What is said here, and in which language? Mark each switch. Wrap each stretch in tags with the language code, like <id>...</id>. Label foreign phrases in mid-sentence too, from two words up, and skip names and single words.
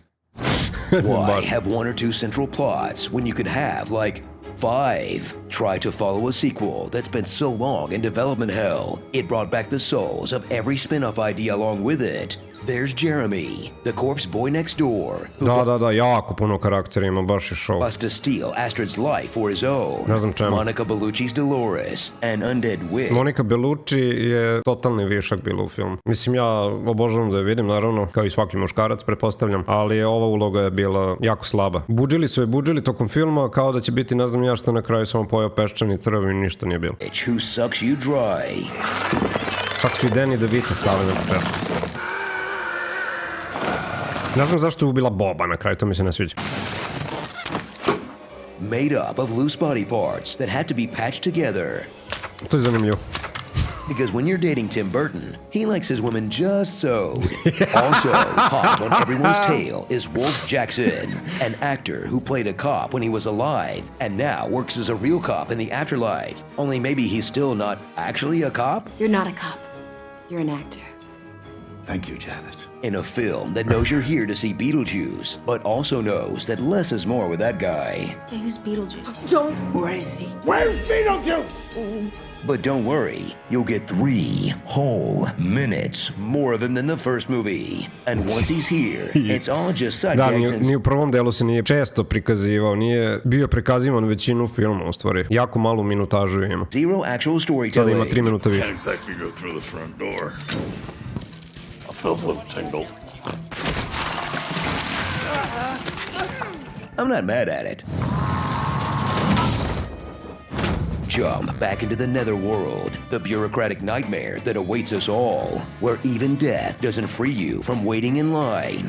<en>Why have 1 or 2 central plots when you could have, like, 5? Try to follow a sequel that's been so long in development hell, it brought back the souls of every spin-off idea along with it. There's Jeremy, the corpse boy next door, who</en> <sr>Da, jako puno karaktera ima, baš je show.</sr> <en>wants to steal Astrid's life for his own.</en> <sr>Ne znam čemu.</sr> <en>Monica Bellucci's Dolores, an undead witch.</en> <sr>Monica Bellucci je totalni višak bila u filmu. Mislim, ja obožavam da je vidim, naravno, kao i svaki muškarac, pretpostavljam, ali ova uloga je bila jako slaba. Budžili tokom filma kao da će biti, ne znam ja što, na kraju samo pojao peščani crv i ništa nije bilo.</sr> <en>Who sucks you dry.</en> <sr>Kako su i Danny DeVito stavili na papel. Ne znam zašto je ubila Boba na kraju, to mi se ne sviđa.</sr> <en>Made up of loose body parts that had to be patched together.</en> <sr>To je zanimljivo.</sr> <en>Because when you're dating Tim Burton, he likes his women just so. Also, hot on everyone's tail is Wolf Jackson, an actor who played a cop when he was alive and now works as a real cop in the afterlife. Only maybe he's still not actually a cop? You're not a cop. You're an actor. Thank you, Janet. In a film that knows you're here to see Beetlejuice, but also knows that less is more with that guy. Hey, who's Beetlejuice? Where is he? Where's Beetlejuice? But don't worry, you'll get 3 whole minutes more of him than the first movie. And once he's here, it's all just side</en> <sr>Da,</sr> <en>gags and</en> <sr>ni u prvom delu se nije često prikazivao, nije bio prikazivan većinu filma u stvari. Jako malu minutažu ima.</sr> <en>zero actual</en> <sr>Sada ima</sr> <en>storytelling.</en> <sr>3 minuta više.</sr> <en>Can't exactly go through the front door. I felt a little tingle. I'm not mad at it. Jump back into the netherworld, the bureaucratic nightmare that awaits us all, where even death doesn't free you from waiting in line,</en>